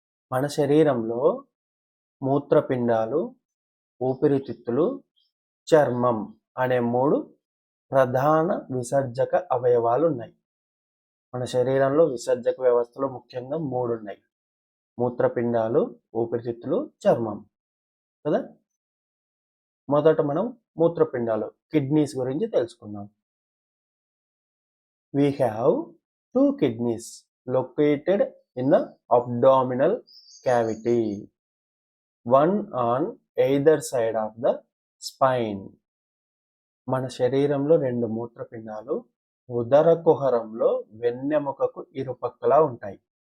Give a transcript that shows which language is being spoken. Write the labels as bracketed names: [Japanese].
[Telugu] మన శరీరంలో మూత్రపిండాలు, ఊపిరితిత్తులు, చర్మం అనే 3 ప్రధాన విసర్జక అవయవాలు ఉన్నాయి. మన శరీరంలో విసర్జక వ్యవస్థలో ముఖ్యంగా 3 ఉన్నాయి: మూత్రపిండాలు, ఊపిరితిత్తులు, చర్మం కదా. మొదట మనం మూత్రపిండాలు, కిడ్నీస్ గురించి తెలుసుకుందాం. [English] We have 2 kidneys located in the abdominal cavity, one on either side of the spine. [Telugu] మన శరీరంలో 2 మూత్రపిండాలు ఉదర కుహరంలో వెన్నెముకకు ఇరుపక్కలా ఉంటాయి.